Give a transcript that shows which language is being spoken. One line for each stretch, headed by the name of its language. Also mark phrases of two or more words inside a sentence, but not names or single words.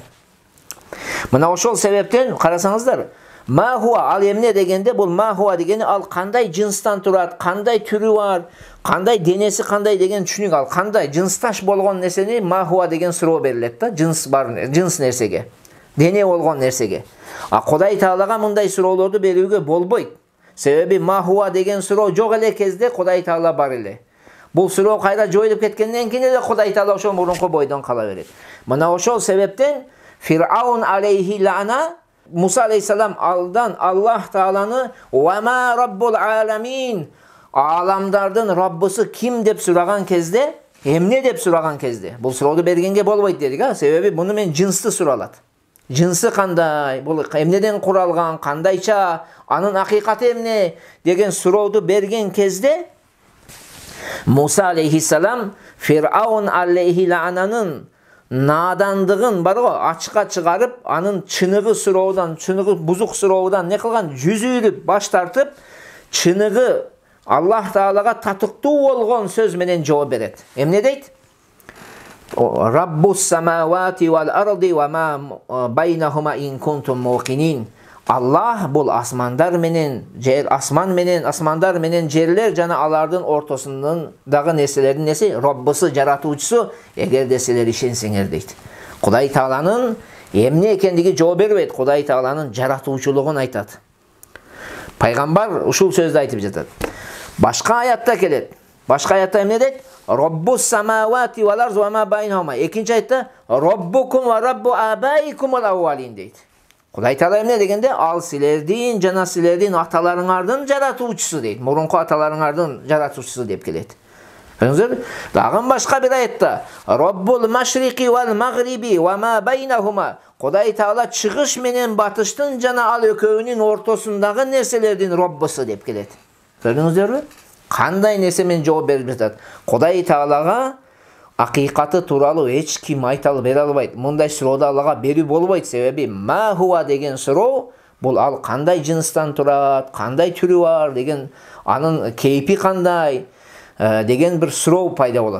Kyrgyz: Мына ошол себептен карасаңыздар,
Arabic: ما هو
Kyrgyz: ал эмне дегенде, бул
Arabic: ما هو
Kyrgyz: дегени ал кандай жынстан турат, кандай түрү бар, кандай денеси кандай деген түшүнүк, ал кандай жынсташ болгон нерсени
Arabic: ما هو
Kyrgyz: деген суроо берилет да, жынс бар, жынс нерсеге, дене болгон нерсеге. А Кудай Таалага мындай суроолорду берүүгө болбойт. Себеби
Arabic: ما هو
Kyrgyz: деген суроо жок эле кезде Кудай Таала бар эле. Бул суроо кайра жоюлуп кеткенден кийин эле Кудай Таала ошол мурунку бойдон кала берет. Мына ошол себептен Фир'аун
Arabic: عليه اللعنة,
Kyrgyz: Муса алейхиссалам алдан Аллах Тааланы
Arabic: وما رب العالمين,
Kyrgyz: аламдардын Раббысы ким деп сураган кезде, эмне деп сураган кезде, бул сурооду бергенге болбойт дедик, себеби муну мен жынсты суралат. Жынсы кандай, бул эмнеден куралган, кандайча, анын акыйкаты эмне деген сурооду берген кезде Муса алейхиссалам Фир'аун алейхи лананын надандыгын барго ачыкка чыгарып, анын чыныгы суроодан, чыныгы бузук суроодан не кылган? Жүзүлүп баш тартып, чыныгы Аллах Таалага татыктуу болгон сөз менен жооп берет. Эмне дейт?
Arabic: رب السماوات والأرض وما بينهما إن كنتم موقنين.
Kyrgyz: Аллах бул асмандар менен, асмандар менен жерлер жана алардын ортосунун дагы нерселердин неси, Раббысы, жаратуучусу, эгерде силер ишенсеңер дейт. Кудай Тааланын эмне экендиги жооп бербейт, Кудай Тааланын жаратуучулугун айтат. Пайгамбар ушул сөздү айтып жатат. Башка аятта келет. Башка аятта эмне дейт?
Arabic: رب السماوات والأرض وما بينهما.
Kyrgyz: Экинчи аятта
Arabic: ربكم ورب آبائكم الأولين
Kyrgyz: дейт. Кудай Таала эмне дегенде, ал силердин жана силердин аталарыңардын жаратуучусу дейт. Мурунку аталарыңардын жаратуучусу деп келет. Көрдүңүздөр? Дагы башка бир аятта
Arabic: رب المشرق والمغرب وما بينهما.
Kyrgyz: Кудай Таала чыгыш менен батыштын жана ал экөөнүн ортосундагы нерселердин Раббысы деп келет. Көрдүңүздөрбү? Кандай нерсе менен жооп берип жатат. Кудай Таалага акыйкаты тууралуу эч ким айта бере албайт. Мындай сурооду Аллага берүү болбойт, себеби
Arabic: ما هو
Kyrgyz: деген суроо бул ал кандай жынстан турат, кандай түрү бар деген, анын кейпи кандай деген бир суроо пайда болот.